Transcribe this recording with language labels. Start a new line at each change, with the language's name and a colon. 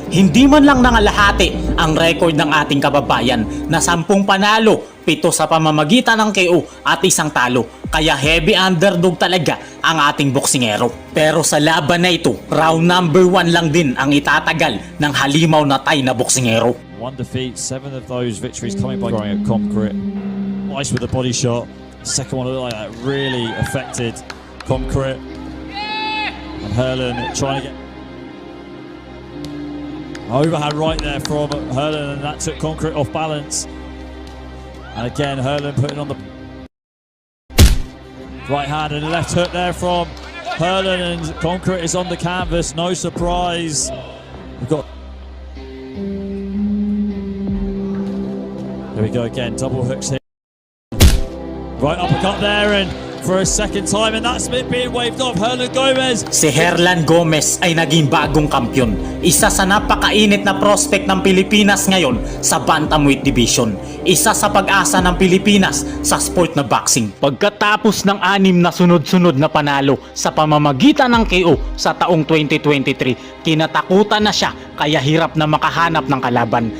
Filipino: Hindi man lang nangalahati ang record ng ating kababayan na 10 panalo, 7 sa pamamagitan ng KO at 1 talo. Kaya
English: heavy underdog
Filipino: talaga ang ating boksingero. Pero sa laban na ito, round number 1 lang din ang itatagal ng halimaw na Thai na boksingero.
English: 1 defeat, 7 of those victories coming by throwing at Concrete. Nice with the body shot. Second one looked like that really affected Concrete. And Herlin trying to get overhand right there from Herlin, and that took Concrete off balance. And again, Herlin putting on the right hand and left hook there from Herlin, and Concrete is on the canvas. No surprise. We've got. There we go again, double hooks here. Right uppercut there, and for a second time, and that's it being waved off. Hernan Gomez.
Filipino: Si Herlan Gomez ay naging bagong kampyon. Isa sa napakainit na prospect ng Pilipinas ngayon sa Bantamweight Division. Isa sa pag-asa ng Pilipinas sa sport na boxing. Pagkatapos ng 6 na sunod-sunod na panalo sa pamamagitan ng KO sa taong 2023, kinatakutan na siya kaya hirap na makahanap ng kalaban.